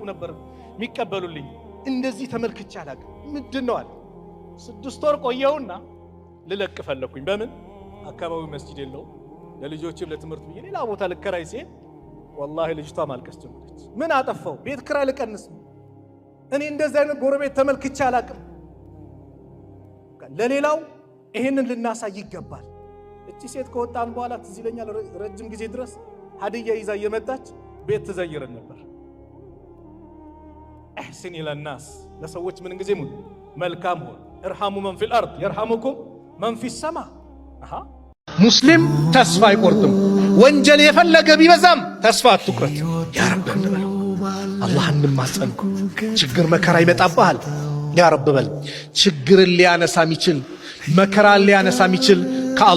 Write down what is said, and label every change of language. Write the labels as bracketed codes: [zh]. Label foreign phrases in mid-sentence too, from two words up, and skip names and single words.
[am] ነበር የሚቀበሉልኝ እንደዚህ ተመልክቻ አላውቅም ምንድነው አለ 6 ወር ቆየውና ልለቅ ፈለኩኝ በምን አካባቢው መስጂድ የለው ለልጆችም ለትምህርት ብዬ ሌላ ቦታ ልከራይ ሲል والله ልጅቷ ማልቀስ ጀመረች ምን አጠፋው ቤት ክራይ ልቀንስ እኔ እንደዚህ አይነት ጎረቤት ተመልክቻ አላውቅም ለሌላው ይሄንን ልናሳይ ይገባል እቺ ሴት ከወጣን በኋላ ትዝ ይለኛል ረጅም ጊዜ ድረስ ሀዲያ ይዛ የመጣች ቤት ትዘይረን ነበር [ar] احسن الى الناس [am] ለሰዎች ምን ጊዜ መልካም ሆነ [ar] ارحموا من في الارض يرحمكم من في السماء [am] ሙስሊም ተስፋ አይቆርጥም ወንጀል የፈለገ ቢበዛም ተስፋ አትቁረጥ [ar] يا رب [am] እንበለው አላህን እንማጸን ችግር መከራ ይመጣብሃል [ar] يا رب [am] በል ችግርን ሊያነሳ የሚችል መከራን ሊያነሳ የሚችል ከአላህ